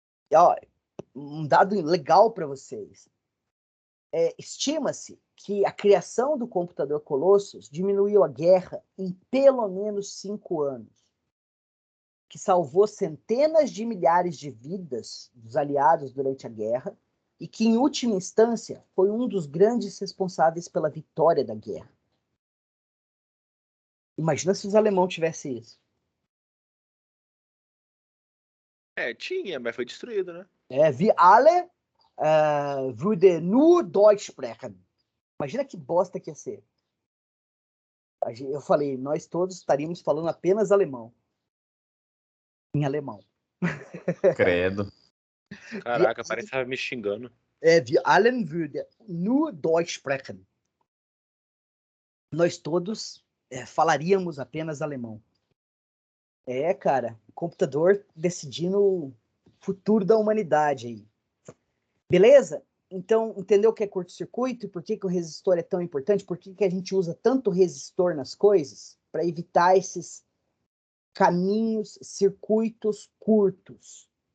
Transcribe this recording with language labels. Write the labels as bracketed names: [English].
[Portuguese] E, ó, um dado legal para vocês. Estima-se que a criação do computador Colossus diminuiu a guerra em pelo menos 5 anos, que salvou centenas de milhares de vidas dos aliados durante a guerra e que, em última instância, foi um dos grandes responsáveis pela vitória da guerra. Imagina se os alemães tivessem isso. Tinha, mas foi destruído, né? [German] Wir alle würde nur Deutsch sprechen. [Portuguese] Imagina que bosta que ia ser. Eu falei, nós todos estaríamos falando apenas alemão. Em alemão. Credo. Caraca, parece que tava me xingando. [German] Wir allen würde nur Deutsch sprechen. [Portuguese] Nós todos falaríamos apenas alemão. Cara, o computador decidindo o futuro da humanidade aí. Beleza? Então, entendeu o que é curto-circuito e por que o resistor é tão importante? Por que a gente usa tanto resistor nas coisas? Para evitar esses caminhos, circuitos curtos.